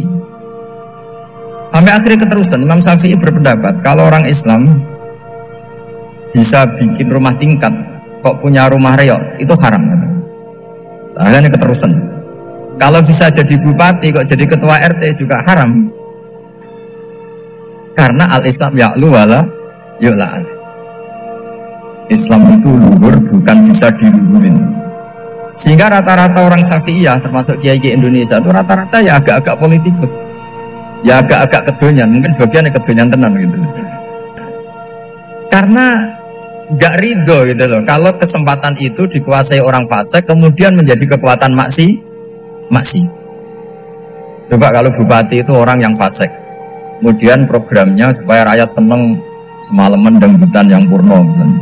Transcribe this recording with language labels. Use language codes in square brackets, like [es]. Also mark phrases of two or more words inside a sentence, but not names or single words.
[id] Sampai akhirnya keterusan Imam Syafi'i berpendapat kalau orang Islam bisa bikin rumah tingkat kok punya rumah reot itu haram. Akhirnya keterusan. Kalau bisa jadi bupati kok jadi ketua RT juga haram. Karena [ar] الإسلام يعلو ولا يعلى. [id] Islam itu luhur bukan bisa diluhurin. Sehingga rata-rata orang Syafi'iyah termasuk kiai-kiai Indonesia itu rata-rata ya agak-agak politikus. Ya agak-agak kedonyan, mungkin sebagian [jv] kedonyan tenan [id] gitu. Karena enggak ridho gitu loh. Kalau kesempatan itu dikuasai orang fasik kemudian menjadi kekuatan maksiat. Coba kalau bupati itu orang yang fasik, kemudian programnya supaya rakyat seneng semalaman dangdutan yang purno misalnya.